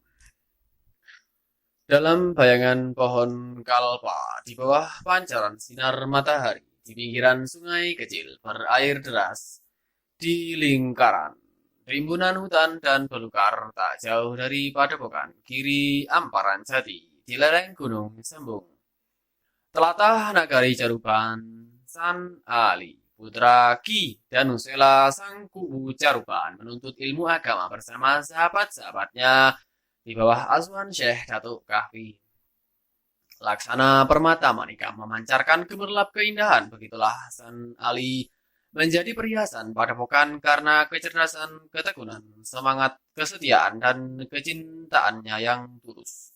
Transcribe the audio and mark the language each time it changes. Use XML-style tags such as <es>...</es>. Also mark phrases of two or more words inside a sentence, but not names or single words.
<id>Dalam bayangan pohon kalpa di bawah pancaran sinar matahari di pinggiran sungai kecil berair deras di lingkaran rimbunan hutan dan belukar tak jauh dari padepokan kiri Amparan Jati di lereng Gunung Sembung. Telatah Nagari Caruban, San Ali, putra Ki Danusela Sang Kubu Caruban menuntut ilmu agama bersama sahabat-sahabatnya di bawah asuhan Syekh Datuk Kahfi. Laksana permata manika memancarkan gemerlap keindahan. Begitulah San Ali menjadi perhiasan padepokan karena kecerdasan, ketekunan, semangat, kesetiaan, dan kecintaannya yang tulus.</id>